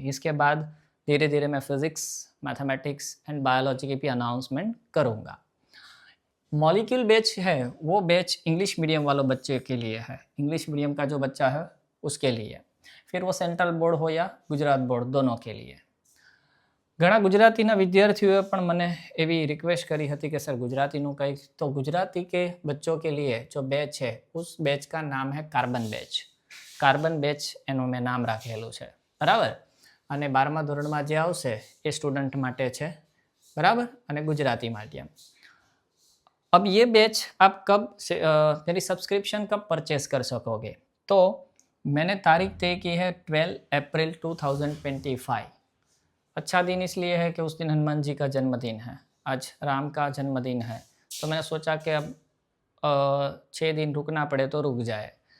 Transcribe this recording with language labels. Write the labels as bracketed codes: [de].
[hi] इसके बाद धीरे धीरे मैं फिज़िक्स, मैथमेटिक्स एंड बायोलॉजी की भी अनाउंसमेंट करूँगा। मॉलिक्यूल बैच है वो बैच इंग्लिश मीडियम वालों बच्चे के लिए है, इंग्लिश मीडियम का जो बच्चा है उसके लिए, फिर वो सेंट्रल बोर्ड हो या गुजरात बोर्ड, दोनों के लिए। [gu] ઘણા ગુજરાતીના વિદ્યાર્થીઓએ પણ મને એવી રિક્વેસ્ટ કરી હતી કે સર ગુજરાતીનું કંઈક, તો ગુજરાતી [hi] के बच्चों के लिए जो बैच है उस बैच का नाम है [gu] કાર્બન બેચ એનું મેં નામ રાખેલું છે, બરાબર। અને 12મા ધોરણમાં જે આવશે એ સ્ટુડન્ટ માટે છે, બરાબર, અને ગુજરાતી માધ્યમ। [hi] अब ये बैच आप कब मेरी सब्सक्रिप्शन कब परचेस कर सकोगे, तो मैंने तारीख तय की है 12 अप्रैल 2025। अच्छा दिन इसलिए है कि उस दिन हनुमान जी का जन्मदिन है, आज राम का जन्मदिन है, तो मैंने सोचा कि अब 6 दिन रुकना पड़े तो रुक जाए।